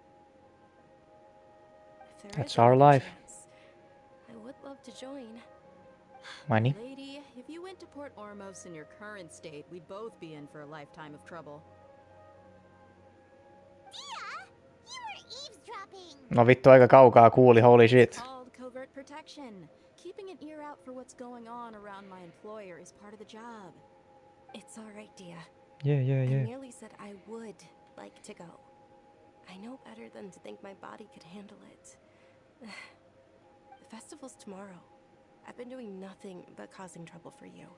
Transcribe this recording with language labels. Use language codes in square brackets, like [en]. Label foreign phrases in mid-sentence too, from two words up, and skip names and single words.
[en] That's our life. Chance, I would love to join. Money. Lady, if you went to Port Ormos in your current state, we'd both be in for a lifetime of trouble. Dia! You were eavesdropping! [fi] No vittu, aika kaukaa kuuli, [en] holy shit. It's called covert protection. Keeping an ear out for what's going on around my employer is part of the job. It's all right, Dia. Yeah. I merely said I would like to go. I know better than to think my body could handle it. The festival's tomorrow. I've been doing nothing but causing trouble for you.